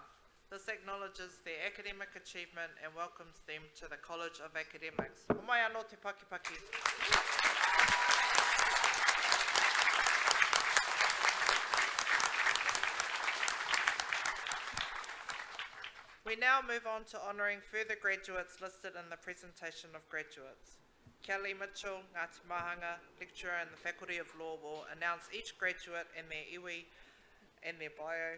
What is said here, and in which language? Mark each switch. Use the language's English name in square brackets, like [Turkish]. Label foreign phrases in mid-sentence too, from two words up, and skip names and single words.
[English] This acknowledges their academic achievement and welcomes them to the College of Academics. [Māori] O mai anō te pakipaki. [English] We now move on to honouring further graduates listed in the presentation of graduates. Kelly Mitchell, Ngāti Mahanga, lecturer in the Faculty of Law, will announce each graduate and their iwi and their bio.